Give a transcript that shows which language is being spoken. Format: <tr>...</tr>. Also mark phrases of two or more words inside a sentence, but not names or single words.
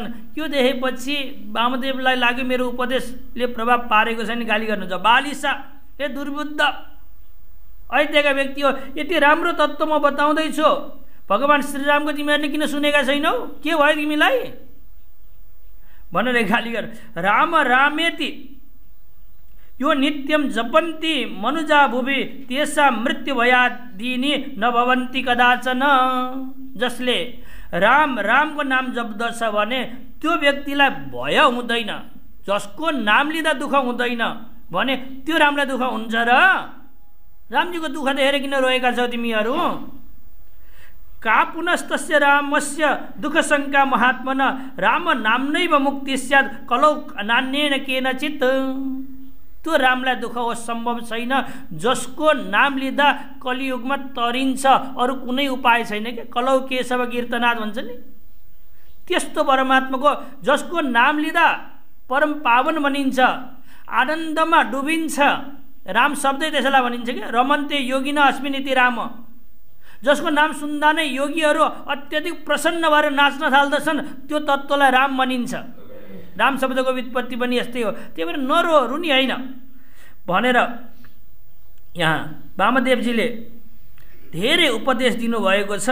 <ne>यो देखेपछि वामदेवलाई लाग्यो मेरो उपदेशले प्रभाव पारेको छैन, गाली गर्नुहुन्छ। बालिसा, ए दुर्बुद्ध अयोध्याका व्यक्ति हो, यति राम्रो तत्त्व म बताउँदैछु, भगवान् श्रीरामको तिमीहरूले किन सुनेका छैनौ, के भयो तिमीलाई भनेर गाली गर।</ne> <sa>राम रामेति यो नित्यम जपन्ति मनुजा भुवि तेसा मृत्यु भयादिनी न भवन्ति कदाचन।</sa> <ne>जसले राम रामको नाम जप्दछ भने त्यो व्यक्तिलाई भय हुँदैन, जसको नाम लिँदा दुःख हुँदैन भने त्यो रामलाई दुःख हुन्छ र? रामजीको दुःख देखेर किन रोएका छौ तिमीहरू?</ne> <sa>का पुनस्तस्य रामस्य दुःख शङ्का महात्मन राम नाम्नैव मुक्ति स्यात् कलौ नान्येन केनचित्।</sa> <ne>त्यो रामलाई दुःख हो सम्भव छैन, जसको नाम लिँदा कलियुगमा तरिन्छ, अरू कुनै उपाय छैन के।</ne> <sa>कलौ केशव कीर्तनाथ</sa> <ne>भन्छ नि, त्यस्तो परमात्माको जसको नाम लिँदा परम पावन बनिन्छ, आनन्दमा डुबिन्छ। राम शब्दै त्यसैलाई भनिन्छ कि</ne> <sa>रमन्ते योगिन अस्मिनिति राम।</sa> <ne>जसको नाम सुन्दा नै योगीहरू अत्यधिक प्रसन्न भएर नाच्न थाल्दछन्, त्यो तत्त्वलाई राम भनिन्छ। राम शब्दको व्युत्पत्ति पनि यस्तै हो। त्यही भएर नरो रुनी होइन भनेर यहाँ वामदेवजीले धेरै उपदेश दिनुभएको छ।</ne>